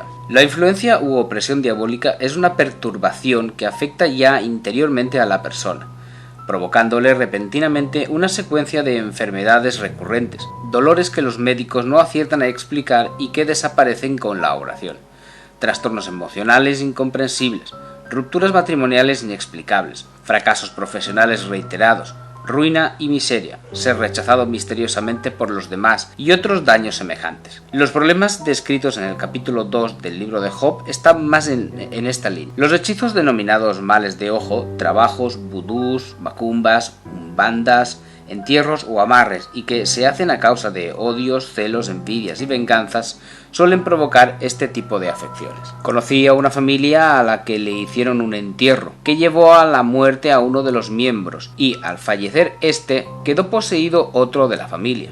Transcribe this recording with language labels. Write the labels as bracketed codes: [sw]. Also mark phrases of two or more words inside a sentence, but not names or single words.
[es] La influencia u opresión diabólica es una perturbación que afecta ya interiormente a la persona, provocándole repentinamente una secuencia de enfermedades recurrentes, dolores que los médicos no aciertan a explicar y que desaparecen con la oración, trastornos emocionales incomprensibles, rupturas matrimoniales inexplicables, fracasos profesionales reiterados, ruina y miseria, ser rechazado misteriosamente por los demás y otros daños semejantes. Los problemas descritos en el capítulo 2 del libro de Job están más en esta línea. Los hechizos denominados males de ojo, trabajos, vudús, macumbas, umbandas, entierros o amarres, y que se hacen a causa de odios, celos, envidias y venganzas, suelen provocar este tipo de afecciones. Conocí a una familia a la que le hicieron un entierro, que llevó a la muerte a uno de los miembros, y al fallecer este, quedó poseído otro de la familia.